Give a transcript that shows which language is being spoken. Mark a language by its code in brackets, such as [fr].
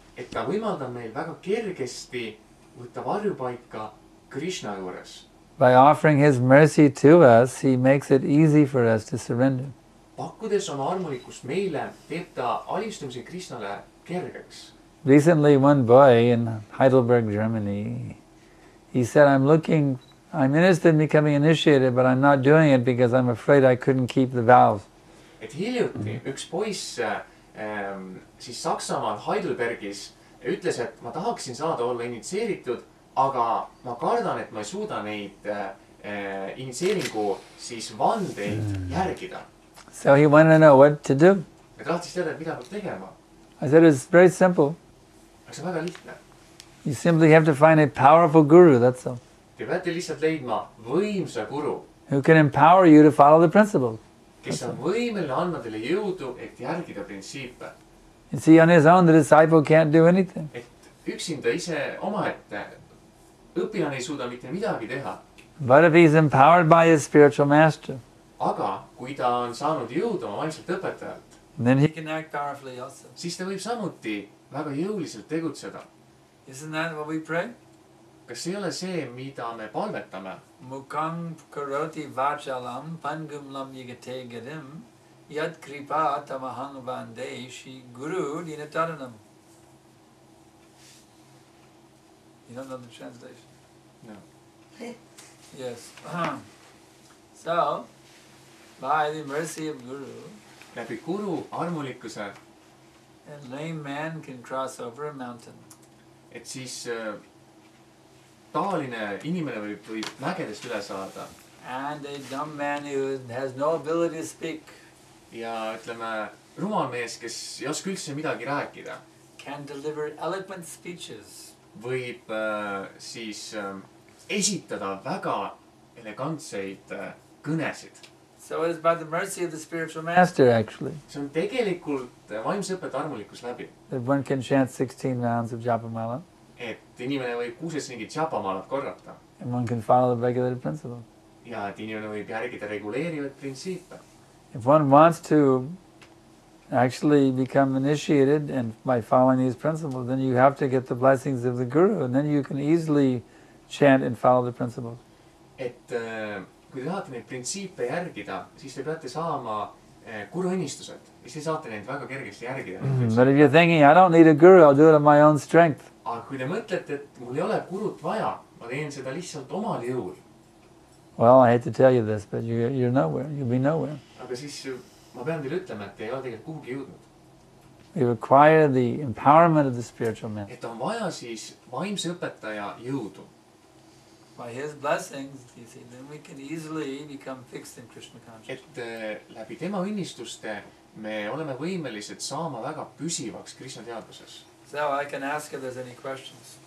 [et] Et ta võimaldab meil väga kergesti võtta varjupaika Krishna juures. [en] By offering his mercy to us, he makes it easy for us to surrender. [et] Pakkudes oma armulikkust meile, teeb ta alistumise Krishnale kergeks. [en] Recently, one boy in Heidelberg, Germany, he said, I'm interested in becoming initiated, but I'm not doing it because I'm afraid I couldn't keep the vows. [et] Et hiljuti üks poiss siis Saksamaal Heidelbergis ütles, et ma tahaksin saada olla initseeritud, aga ma kardan, et ma ei suuda neid initseeringu siis vandeid järgida. [en] So he wanted to know what to do. [et] Ja tahtis teada, et mida peab tegema. [en] I said, it's very simple. [et] Aga see on väga lihtne. [en] You simply have to find a powerful guru, that's all. [et] Te peate lihtsalt leidma võimsa guru, [en] who can empower you to follow the principles. [et] kes on võimeline andma teile jõudu, et järgida printsiipe. [en] You see, on his own, the disciple can't do anything. [et] Et üksinda ise omaette õpilane ei suuda mitte midagi teha. [en] But if he's empowered by his spiritual master, [et] Aga kui ta on saanud jõudu oma vaimselt õpetajalt, [en] then he can act powerfully also. [et] siis ta võib samuti väga jõuliselt tegutseda. [en] Isn't that what we pray? [et] Kas see ei ole see, mida me palvetame? [sa] Mukam karoti vachalam pangum lam yigate gadim yad kripa tamahang vande shi guru dinataranam. [en] You don't know the translation? No. Yes. So, by the mercy of Guru, [et] Läbi guru armulikkuse, [en] a lame man can cross over a mountain. [et] et siis taoline inimene võib mägedest üle saada. [en] And a dumb man who has no ability to speak [et] Ja ütleme, rumal mees, kes ei oska üldse midagi rääkida, [en] can deliver eloquent speeches. [et] võib siis esitada väga elegantseid kõnesid. [en] So it is by the mercy of the spiritual master, actually, [et] See on tegelikult vaimse õpetaja armulikkus läbi. [en] that one can chant 16 rounds of Japamala, [et] Et inimene võib 16 mingit japamalat korrata. [en] and one can follow the regulated principles. [et] Ja et inimene võib järgida reguleerivaid printsiipe. [en] If one wants to actually become initiated and by following these principles, then you have to get the blessings of the Guru, and then you can easily chant and follow the principles. [et] Et kui te tahate neid printsiipe järgida, siis te peate saama guru õnnistused. siis te saate neid väga kergesti järgida. [en] But if you're thinking, I don't need a guru, I'll do it on my own strength. [et] Aga kui te mõtlete, et mul ei ole gurut vaja, ma teen seda lihtsalt omal jõul. [en] Well, I hate to tell you this, but you're nowhere. You'll be nowhere. [et] Aga siis ma pean teile ütlema, et te ei ole tegelikult kuhugi jõudnud. [en] We require the empowerment of the spiritual man. [et] Et on vaja siis vaimse õpetaja jõudu. [en] By his blessings, you see, then we can easily become fixed in Krishna consciousness. [et] Et läbi tema õnnistuste me oleme võimelised saama väga püsivaks Krishna teadvuses. [en] So I can ask if there's any questions.